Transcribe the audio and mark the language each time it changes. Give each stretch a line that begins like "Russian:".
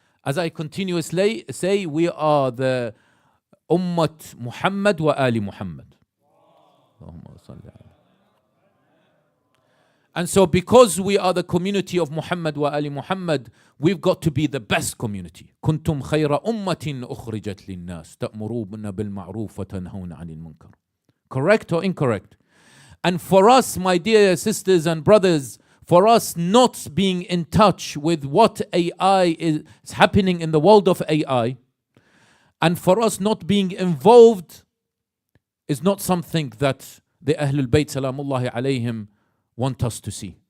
English: As I continuously say, we are the ummat Muhammad wa ali Muhammad. And so because we are the community of Muhammad wa ali Muhammad, we've got to be the best community.
Arabic: كنتم خير أمة أخرجت للناس تأمرون بالمعروف وتنهون عن المنكر.
English: Correct or incorrect? And for us, my dear sisters and brothers, for us not being in touch with what AI is happening in the world of AI, and for us not being involved, is not something that the Ahlul Bayt salamullahi alayhim want us to see.